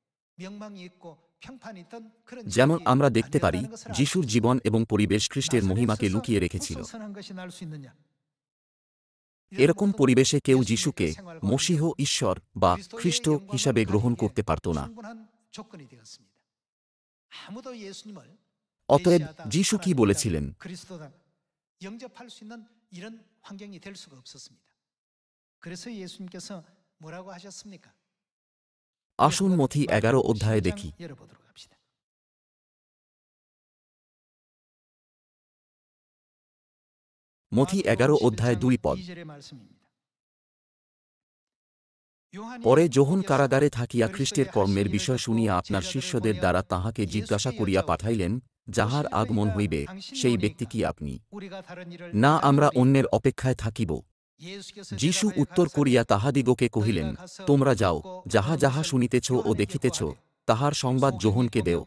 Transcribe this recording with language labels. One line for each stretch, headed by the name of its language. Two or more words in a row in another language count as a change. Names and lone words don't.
Bangla: যেমন আমরা দেখতে পারি, যিশুর জীবন এবং পরিবেশ খ্রিস্টের মহিমাকে লুকিয়ে রেখেছিল। এরকম পরিবেশে কেউ যিশুকে মশীহ, ঈশ্বর বা খ্রিস্ট হিসাবে গ্রহণ করতে পারত না। অতএব যিশু কি বলেছিলেন?
Korean: 그리스도다 영접할 수 있는 이런 환경이 될 수가 없었습니다. 그래서 예수님께서 뭐라고 하셨습니까?
Bangla: আসুন মথি 11 অধ্যায়ে দেখি।
Korean: 열어보도록 합시다.
Bangla: মথি 11 অধ্যায় 2 পদ।
Korean: 2절의 말씀입니다.
Bangla: পরে যোহন কারাগারে থাকিয়া খ্রিস্টের কর্মের বিষয় শুনিয়া আপনার শিষ্যদের দ্বারা তাহাকে জিজ্ঞাসা করিয়া পাঠাইলেন, যাহার আগমন হইবে সেই ব্যক্তি কি আপনি? না, আমরা অন্যের অপেক্ষায় থাকিব। যিশু উত্তর করিয়া তাহাদিগকে কহিলেন, তোমরা যাও, যাহা যাহা শুনিতেছ ও দেখিতেছ, তাহার সংবাদ যোহনকে দেও।